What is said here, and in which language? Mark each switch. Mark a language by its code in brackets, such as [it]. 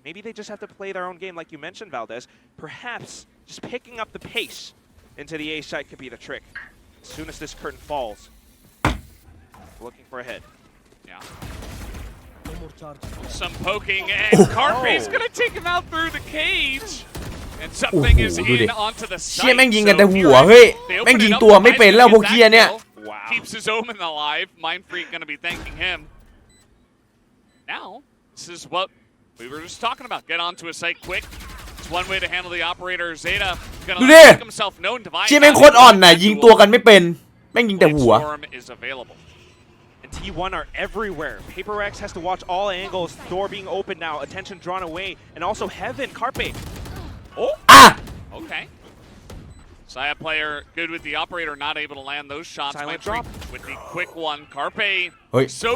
[en] Maybe they just have to play their own game like you mentioned, Valdez. Perhaps just picking up the pace into the A site could be the trick. As soon as this curtain falls. Looking for a head. Yeah. Some poking, and Carpe's gonna take him out through the cage. And something is in onto the site. [th] เชี่ยแม่งยิงกันแต่หัวเฮ้ยแม่งยิงตัวไม่เป็นแล้วพวกเคียเนี่ย [en] Keeps his omen alive. Mind Freak gonna be thanking him. Now, this is what we were just talking about. Get onto a site quick. It's one way to handle the operator. Zeta gonna make himself known. [th] เชี่ยแม่งโคตรอ่อนน่ะยิงตัวกันไม่เป็นแม่งยิงแต่หัว [en] is available. T1 are everywhere. PRX has to watch all angles. Door being open now. Attention drawn away. And also Heaven, Carpe. Oh! Ah! Okay. Saya player good with the operator, not able to land those shots. Silent drop. With the quick one. Carpe so